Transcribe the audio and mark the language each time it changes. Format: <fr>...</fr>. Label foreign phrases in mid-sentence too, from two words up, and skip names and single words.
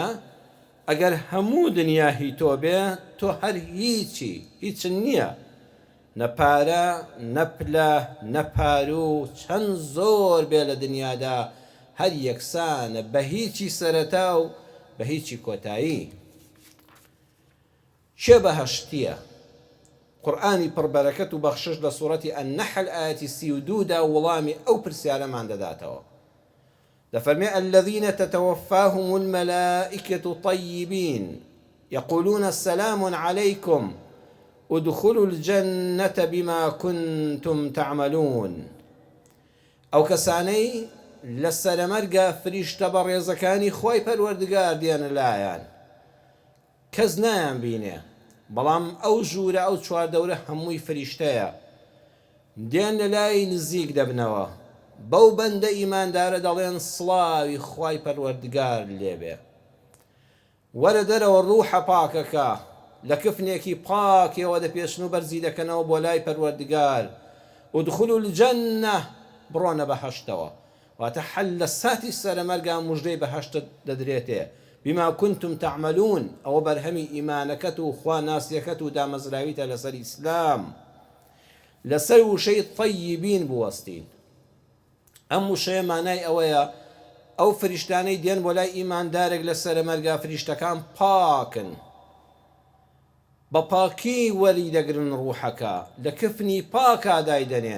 <ckb>ئەگەر هەموو دنیا هی تۆ بێ، تۆ هەر هیچی، هیچن نییە، نەپارە نەپلە نەپارو، چەند زۆر بێ لە دنیادا هەر یەکسانە، بە هیچی سەرەتا و بە هیچی کۆتایی. چێ بەهەشتیە؟ قورئانی پڕبەرەکەت و بەخشش لە سوورەتی ئەننەحل ئایەتی 32دا وەڵامی ئەو پرسیارەمان دەداتەوە.</ckb> <ar>دەفەرمێ الذين تتوفاهم الملائكة طيبين يقولون السلام عليكم ادخلوا الجنة بما كنتم تعملون.</ar> <ckb>ئەو کەسانەی لە سەرەمەرگا فریشتە بە ڕێزەکانی خۆی پەروەردگار دێنە لایەن، کەس نایان بینێ، بەڵام ئەو ژوورە ئەو چواردەورە هەمووی فریشتەیە، دێن لە لای نزیک دەبنەوە، بەو بەندە ئیماندارە دەڵێن سڵاوی خوای پەروەردگار لێبێ، وەرە دەرەوە ڕوحە پاکەکە لە کفنێکی پاکەوە دەپێشن و بەرزی دەکەنەوە بۆ لای پەروەردگار.</ckb> <ar>ودخلوا الجنة،</ar> <ckb>بڕۆنە بەهەشتەوە. واتە حەل لە ساتی سەرەمەرگا موژدەی بەهەشتت دەدرێتێ.</ckb> <ar>بما كنتم تعملون،</ar> <ckb>ئەوە بەرهەمی ئیمانەکەت و خوا ناسیەکەت و دامەزراویتە لەسەر ئیسلام، لەسەر وشەی طەیبین بوەستین. ئەم وشەیە مانای ئەوەیە ئەو فریشتانەی دێن بۆ لای ئیماندارێک لە سەرەمەرگا، فریشتەکان پاکن، بە پاکی وەری دەگرن ڕوحەکە، لە کفنی پاکا دایدەنێن.</ckb>